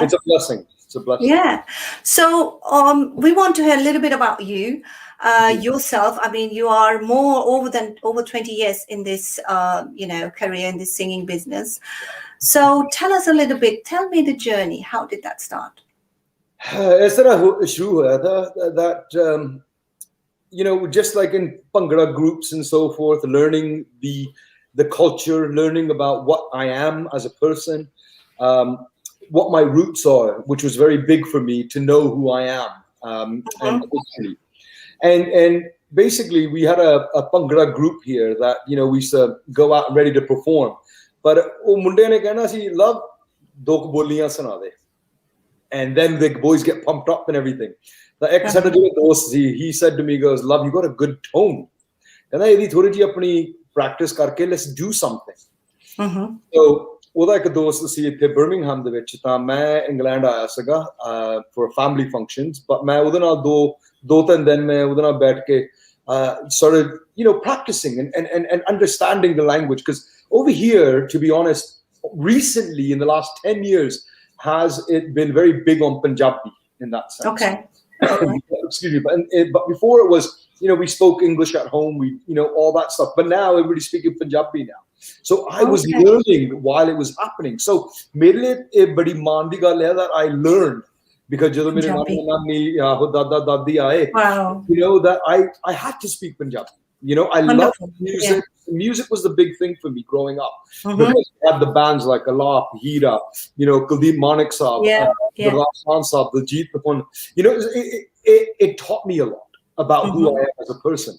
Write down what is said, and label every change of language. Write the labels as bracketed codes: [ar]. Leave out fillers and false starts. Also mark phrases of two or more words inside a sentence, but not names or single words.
[en] It's a blessing. It's a blessing. Yeah. So we want to hear a little bit about you, yourself. I mean, you are over 20 years in this, career in this singing business. So tell us a little bit. Tell me the journey. How did that start? [hi] इस तरह शुरू हुआ था [en] that just like in Bangla groups and so forth, learning the culture, learning about what I am as a person, what my roots are, which was very big for me to know who I am, and basically we had a Bangla group here that we used to go out ready to perform, but [pa] ਉਹ ਮੁੰਡੇ ਨੇ ਕਹਿਣਾ ਸੀ ਲਵ ਦੋ ਬੋਲੀਆਂ ਸੁਣਾ ਦੇ. [en] And then the boys get pumped up and everything. He said to me, he goes, Love, you got a good tone. And I practice karke, let's do something. So [pa] ਉਹਦਾ ਇੱਕ ਦੋਸਤ ਸੀ ਇੱਥੇ ਬਰਮਿੰਗਹਮ ਦੇ ਵਿੱਚ ਤਾਂ ਮੈਂ ਇੰਗਲੈਂਡ ਆਇਆ ਸੀਗਾ [en] for family functions, but [pa] ਮੈਂ ਉਹਦੇ ਨਾਲ ਦੋ ਤਿੰਨ ਦਿਨ ਮੈਂ ਉਹਦੇ ਨਾਲ ਬੈਠ ਕੇ [en] started practicing and understanding the language, because over here, to be honest, recently in the last 10 years has it been very big on Punjabi in that sense. Okay. Excuse me, but before it was, we spoke English at home, we all that stuff, but now everybody's speaking Punjabi now. So I was learning while it was happening. [pa] So ਮੇਰੇ ਲਈ ਬੜੀ ਮਾਣ ਦੀ ਗੱਲ ਹੈ [en] that I learned, because [pa] ਜਦੋਂ ਮੇਰੇ ਨਾਨੀ ਦਾਦਾ ਦਾਦੀ ਆਏ, [en] that I had to speak Punjabi. I love music. Yeah. Music was the big thing for me growing up, because we had the bands like Alap, Hira, Kuldeep Manik Saab, the Rahman Saab, the Jeet Tapun. It taught me a lot about who I am as a person.